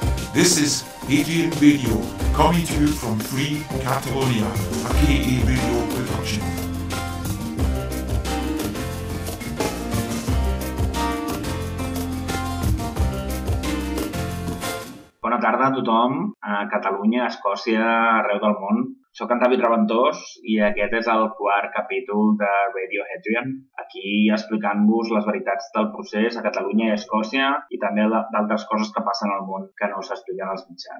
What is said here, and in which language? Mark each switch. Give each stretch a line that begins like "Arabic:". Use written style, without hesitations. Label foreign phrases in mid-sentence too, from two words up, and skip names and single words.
English: This is Adrian Radio, coming to you from Free Catalonia, a KA Radio production.
Catalan: Bona tarda a tothom, a Catalunya, a Escòcia, arreu del món. Soc en David Raventós i aquest és el quart capítol de Radio Adrian, aquí explicant-vos les veritats del procés a Catalunya i a Escòcia i també d'altres coses que passen al món que no s'expliquen als mitjans.